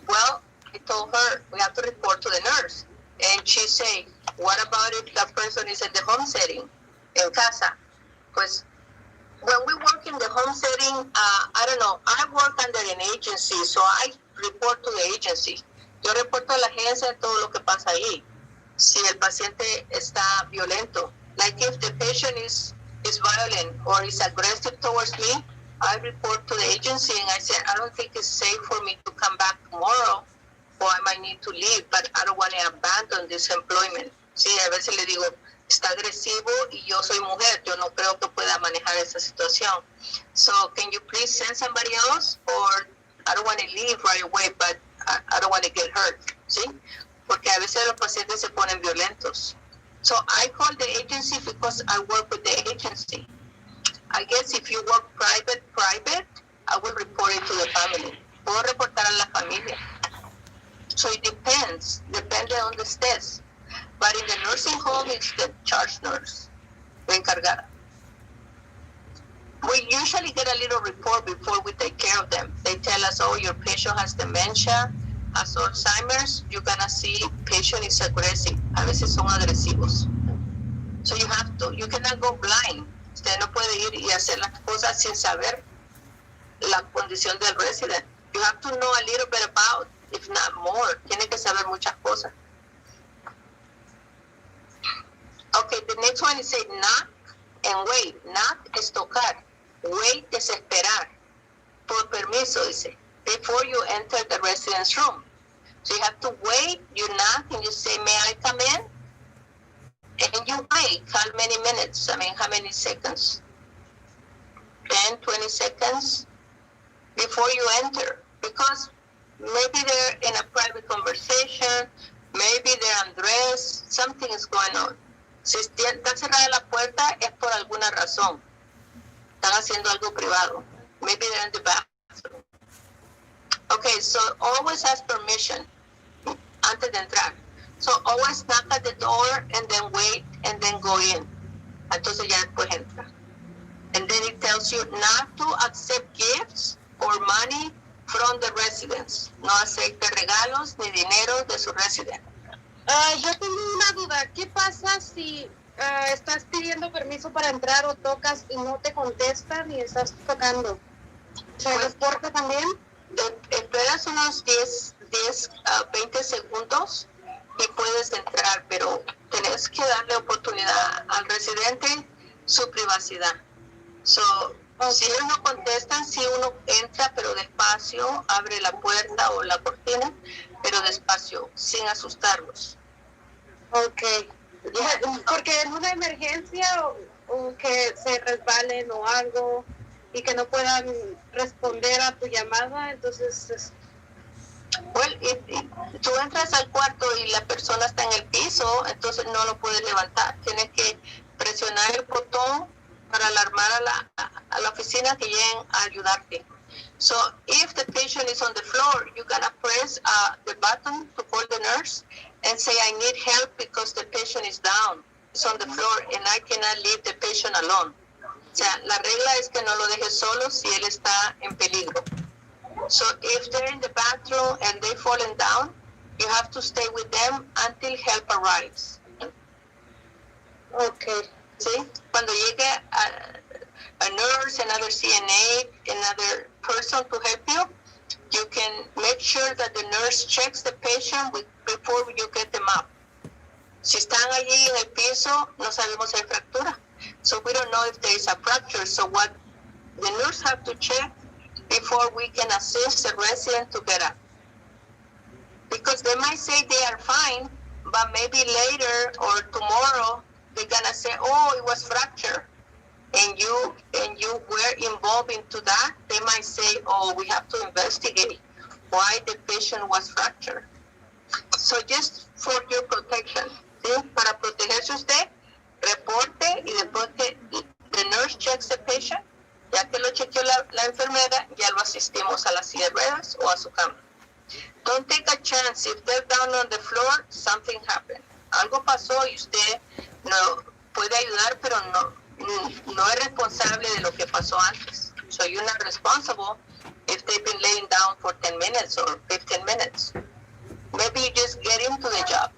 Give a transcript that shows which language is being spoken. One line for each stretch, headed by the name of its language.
English: Well, I told her we have to report to the nurse. And she said, what about if that person is in the home setting,
Spanish: en casa?
English: Pues, when we work in the home setting, I don't know, I work under an agency, so I report to the agency.
Spanish: Yo reporto a la agencia todo lo que pasa ahí. Si el paciente está violento.
English: Like if the patient is violent or is aggressive towards me, I report to the agency and I say, I don't think it's safe for me to come back tomorrow or I might need to leave, but I don't want to abandon this employment.
Spanish: Sí, a veces le digo, está agresivo y yo soy mujer, yo no creo que pueda manejar esa situación.
English: So can you please send somebody else? Or I don't want to leave right away, but I don't want to get hurt.
Spanish: ¿Sí? Porque a veces los pacientes se ponen violentos.
English: So I call the agency because I work with the agency. I guess if you work private, I will report it to the family.
Spanish: Puedo reportar a la familia.
English: So it depends,
Spanish: depende
English: on the estés. But in the nursing home, it's the charge nurse,
Spanish: la encargada.
English: We usually get a little report before we take care of them. They tell us, oh, your patient has dementia, has Alzheimer's, you're gonna see patient is aggressive.
Spanish: A veces son agresivos.
English: So you cannot go blind.
Spanish: Usted no puede ir y hacer las cosas sin saber la condición del resident.
English: You have to know a little bit about, if not more.
Spanish: Tiene que saber muchas cosas.
English: Okay, the next one is say knock and wait. Knock
Spanish: es tocar. Wait es esperar. Por permiso, dice.
English: Before you enter the residence room. So you have to wait, you knock, and you say, may I come in? And you wait. How many minutes? How many seconds? 10, 20 seconds before you enter. Because maybe they're in a private conversation, Maybe they're undressed, something is going on.
Spanish: Si está cerrada la puerta es por alguna razón. Están haciendo algo privado.
English: Maybe they're in the bathroom. Okay, so always ask permission
Spanish: antes de entrar.
English: So always knock at the door and then wait and then go in.
Spanish: Entonces ya después entra.
English: And then it tells you not to accept gifts or money from the residents.
Spanish: No acepte regalos ni dinero de su residente. Yo tengo una duda. ¿Qué pasa si estás pidiendo permiso para entrar o tocas y no te contestan y estás tocando? ¿Se reporta también? Esperas unos 20 segundos y puedes entrar, pero tienes que darle oportunidad al residente su privacidad. So, si ellos no contestan, si uno entra, pero despacio, abre la puerta o la cortina, pero despacio, sin asustarlos. Ok. Porque en una emergencia o que se resbalen o algo y que no puedan responder a tu llamada, entonces... Well, tú entras al cuarto y la persona está en el piso, entonces no lo puedes levantar. Tienes que presionar el botón para alarmar a la oficina que lleguen a ayudarte.
English: So, if the patient is on the floor, you're gonna press the button to call the nurse and say, I need help because the patient is down. It's on the floor and I cannot leave the patient alone.
Spanish: O sea, la regla es que no lo dejes solo si él está en peligro.
English: So if they're in the bathroom and they've fallen down, you have to stay with them until help arrives. Okay.
Spanish: ¿Sí? Cuando llegue a
English: nurse, another CNA, another person to help you, you can make sure that the nurse checks the patient before you get them up.
Spanish: Si están allí en el piso, no sabemos si hay fractura.
English: So we don't know if there is a fracture. So what the nurse have to check before we can assist the resident to get up. Because they might say they are fine, but maybe later or tomorrow they're gonna say, oh, it was fracture. And you were involved into that, they might say, oh, we have to investigate why the patient was fractured. So just for your protection, ¿sí?
Spanish: Para protegerse usted, reporte y después que
English: the nurse checks the patient,
Spanish: ya que lo chequeó la enfermera, ya lo asistimos a la silla de ruedas o a su cama.
English: Don't take a chance. If they're down on the floor, something happened.
Spanish: Algo pasó y usted no puede ayudar, pero no es responsable de lo que pasó antes.
English: So you're not responsible if they've been laying down for 10 minutes or 15 minutes. Maybe you just get into the job.